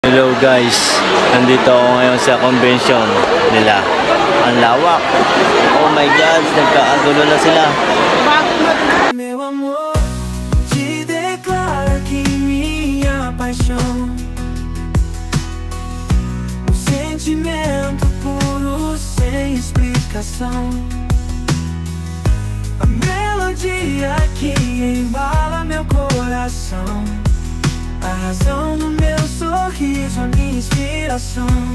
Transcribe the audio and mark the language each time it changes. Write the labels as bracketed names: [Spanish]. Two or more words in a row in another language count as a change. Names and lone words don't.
[English] Hello guys, [Filipino] nandito ako ngayon sa convention nila. Ang lawak. [English] Oh my God, [Filipino] nagkakagulo na sila. [Portuguese] Meu amor, te declaro que minha paixão, um sentimento puro sem explicação, a melodia que embala meu coração, a razão do meu sorriso, a minha inspiração.